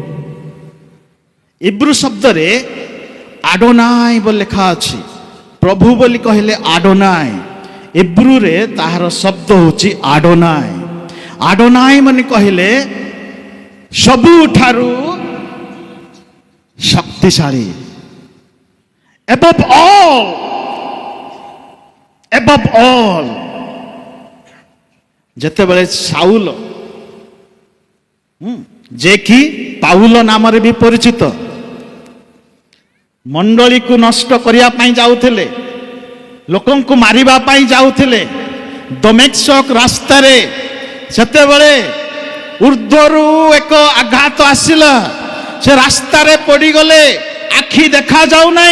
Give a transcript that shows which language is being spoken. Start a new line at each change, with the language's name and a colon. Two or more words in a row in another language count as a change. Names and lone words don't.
Odia: ଇବ୍ରୁ ଶବ୍ଦରେ ଆଡୋନାଇ ବୋଲି ଲେଖା ଅଛି। ପ୍ରଭୁ ବୋଲି କହିଲେ ଆଡୋନାଇ, ଇବ୍ରୁରେ ତାହାର ଶବ୍ଦ ହେଉଛି ଆଡୋନାଇ। ଆଡୋନାଇ ମାନେ କହିଲେ ସବୁଠାରୁ ଶକ୍ତିଶାଳୀ,
English: above all, above all।
Odia: ଯେତେବେଳେ ସାଉଲ, ଯେ କି ପାଉଲ ନାମରେ ବି ପରିଚିତ, ମଣ୍ଡଳୀକୁ ନଷ୍ଟ କରିବା ପାଇଁ ଯାଉଥିଲେ, ଲୋକଙ୍କୁ ମାରିବା ପାଇଁ ଯାଉଥିଲେ, ଦମେସ୍କ ରାସ୍ତାରେ ସେତେବେଳେ ଉର୍ଦ୍ଧ୍ୱରୁ ଏକ ଆଘାତ ଆସିଲା, ସେ ରାସ୍ତାରେ ପଡ଼ିଗଲେ, ଆଖି ଦେଖାଯାଉ ନାହିଁ।